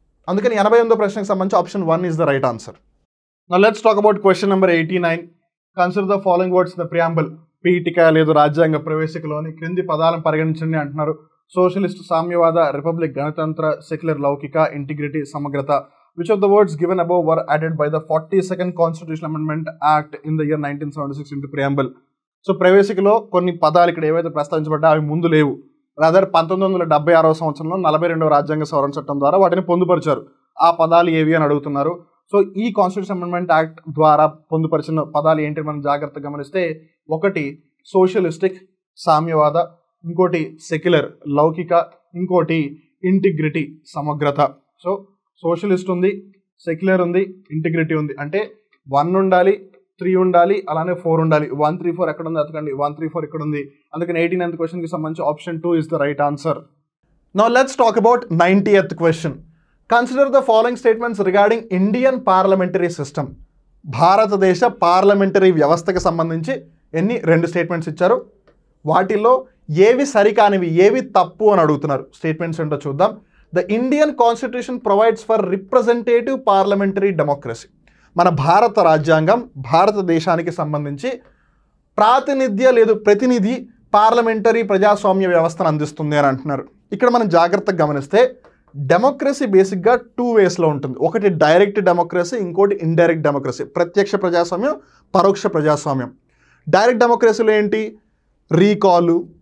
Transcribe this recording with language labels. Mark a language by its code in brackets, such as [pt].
[te] అందుకని 88వ ప్రశ్నకు సంబంధించి [en] Option 1 is the right answer. Now let's talk about question number 89. Consider the following words the preamble. [te] Pitaka లేదు రాజ్యాంగ ప్రవేశికలోని క్రింది పదాలను పరిగణించండి అంటున్నారు. సోషలిస్ట్, సామ్యవాద, రిపబ్లిక్, గణతంత్ర, సెక్యులర్, లౌకిక, ఇంటిగ్రిటీ, సమగ్రత. [en] Which of the words given above were added by the 42nd Constitutional Amendment Act in the year 1976 into preamble? [te] So ప్రవేశికలో కొన్ని పదాలు ఇక్కడ ఏవైతే ప్రస్తావించబడ్డా అవి ముందు లేవు. రాదర్ 1976వ సంవత్సరంలో 42వ రాజ్యాంగ సవరణ చట్టం ద్వారా వాటిని పొందుపరిచారు. ఆ పదాలు ఏవి అని అడుగుతున్నారు. సో ఈ కాన్స్టిట్యూషన్ అమెండ్మెంట్ యాక్ట్ ద్వారా పొందుపరిచిన పదాలు ఏంటి మనం జాగ్రత్తగా గమనిస్తే, ఒకటి సోషలిస్టిక్, సామ్యవాద, ఇంకోటి సెక్యులర్, లౌకిక, ఇంకోటి ఇంటిగ్రిటీ, సమగ్రత. సో సోషలిస్ట్ ఉంది, సెక్యులర్ ఉంది, ఇంటిగ్రిటీ ఉంది. అంటే 1 ఉండాలి, 3 ఉండాలి, అలానే 4 ఉండాలి. 1, 3, 4 ఎక్కడ ఉంది అతకండి, 1, 3, 4 ఇక్కడ ఉంది. అందుకని 89th క్వశ్చన్కి సంబంధించి [en] Option 2 is the right answer. Now let's talk about 90th question. Consider the following statements regarding Indian parliamentary system. [te] భారతదేశ పార్లమెంటరీ వ్యవస్థకు సంబంధించి 2 స్టేట్మెంట్స్ ఇచ్చారు. వాటిల్లో ఏవి సరికానివి, ఏవి తప్పు అని అడుగుతున్నారు. స్టేట్మెంట్స్ ఏంటో చూద్దాం. [en] The Indian Constitution provides for representative parliamentary democracy. [te] మన భారత రాజ్యాంగం భారతదేశానికి సంబంధించి ప్రాతినిధ్య లేదు ప్రతినిధి పార్లమెంటరీ ప్రజాస్వామ్య వ్యవస్థను అందిస్తుంది అని అంటున్నారు. ఇక్కడ మనం జాగ్రత్తగా గమనిస్తే డెమోక్రసీ బేసిక్గా 2 వేస్లో ఉంటుంది. ఒకటి డైరెక్ట్ డెమోక్రసీ, ఇంకోటి ఇండైరెక్ట్ డెమోక్రసీ. ప్రత్యక్ష ప్రజాస్వామ్యం, పరోక్ష ప్రజాస్వామ్యం. డైరెక్ట్ డెమోక్రసీలో ఏంటి, రీకాలు,